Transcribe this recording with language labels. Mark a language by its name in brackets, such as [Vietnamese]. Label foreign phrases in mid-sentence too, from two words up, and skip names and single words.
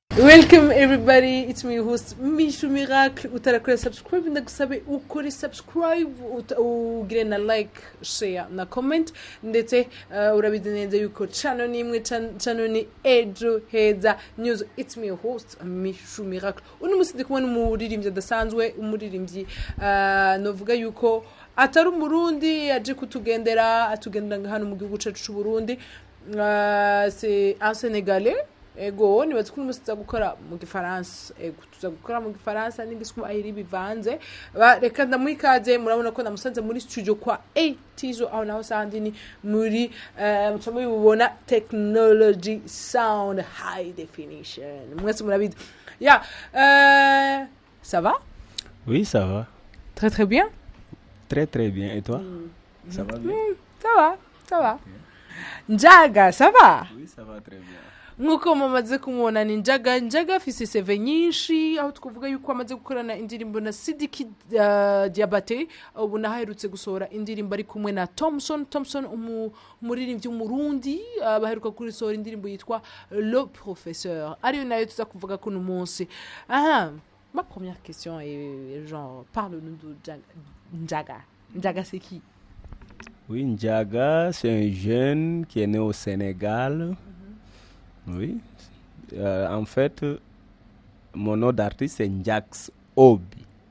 [English] Welcome everybody, it's me host Michou Miracle. [Rundi] Utarakora subscribe ndagusabe ukore subscribe ugire na [English] like, share [Rundi] na comment ndetse urabizi neza yuko channel ni imwe channel ni Ejo Heza News. [English] It's me host Michou Miracle. [Rundi] Uno musi ndi kumwe n'umuririmbyi adasanzwe, umuririmbyi novuga yuko atari umurundi aje kutugendera atugendera hano mu gihugu cyacu cy'u Burundi. [French] C'est un Sénégalais. [Rundi] Ego ni batukuru musiza gukora mu gifaransa, ego tuza gukora mu gifaransa n'ingiswa ahiri bivanze. Reka ndamwikaze, murabona ko namusanze muri studio kwa Tizo aho naho sandi ni muri mutamo bibona [English] technology sound high definition. [Rundi] Mwese murabizi. Ya [French] ça va? Oui, ça va. Très très bien. Très très bien. Et toi? Ça va bien? Ça va, ça va. Njaga, ça va? Oui, ça va très bien. [Rundi] Nkuko mumaze kumubona ni Njaga afise seve nyinshi aho twavuga yuko amaze gukorana indirimbo na Sidiki Diabate, ubu naherutse gusohora indirimbo ari kumwe na Thompson umuririmbyi w'umurundi, baheruka kurisohora indirimbo yitwa Le Professeur, ariyo nayo tuza kuvuga kuno munsi. [French] Ma première question est genre parle-nous de Njaga. Njaga c'est qui? Oui, Njaga, c'est un jeune qui est né au Sénégal. Oui. En fait, mon nom d'artiste c'est Njax Obi.